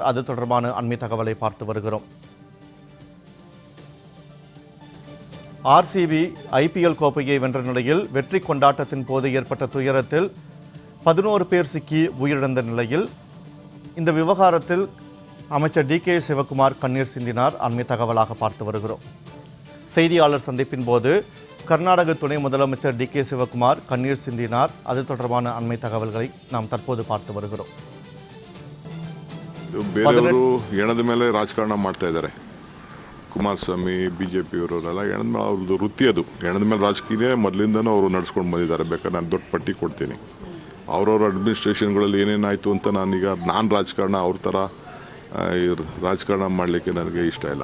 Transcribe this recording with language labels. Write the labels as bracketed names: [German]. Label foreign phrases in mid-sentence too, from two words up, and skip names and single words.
[Tamil] அது தொடர்பான அண்மை தகவலை பார்த்து வருகிறோம். ஆர்சிபி IPL கோப்பையை வென்ற நிலையில் வெற்றி கொண்டாட்டத்தின் போது ஏற்பட்ட துயரத்தில் 11 பேர் சிக்கி உயிரிழந்த நிலையில் இந்த விவகாரத்தில் அமைச்சர் DK சிவகுமார் கண்ணீர் சிந்தினார். அண்மை தகவலாக பார்த்து வருகிறோம். செய்தியாளர் சந்திப்பின் போது கர்நாடக துணை முதலமைச்சர் DK சிவகுமார் கண்ணீர் சிந்தினார். அது தொடர்பான அண்மை தகவல்களை நாம் தற்போது பார்த்து வருகிறோம். [Kannada] ಬೇರೆಯವರು ಎಣದ ಮೇಲೆ ರಾಜಕಾರಣ ಮಾಡ್ತಾ ಇದ್ದಾರೆ. ಕುಮಾರಸ್ವಾಮಿ BJP ಅವರೆಲ್ಲ ಎಣದ ಮೇಲೆ ಅವ್ರದ್ದು ವೃತ್ತಿ ಅದು. ಎಣದ ಮೇಲೆ ರಾಜಕೀಯ ಮೊದಲಿಂದನೂ ಅವರು ನಡ್ಸ್ಕೊಂಡು ಬಂದಿದ್ದಾರೆ. ಬೇಕಾದ್ರೆ ನಾನು ದೊಡ್ಡ ಪಟ್ಟಿ ಕೊಡ್ತೀನಿ. ಅವ್ರವ್ರ ಅಡ್ಮಿನಿಸ್ಟ್ರೇಷನ್ಗಳಲ್ಲಿ ಏನೇನಾಯಿತು ಅಂತ ನಾನು ರಾಜಕಾರಣ ಅವ್ರ ಥರ ರಾಜಕಾರಣ ಮಾಡಲಿಕ್ಕೆ ನನಗೆ ಇಷ್ಟ ಇಲ್ಲ.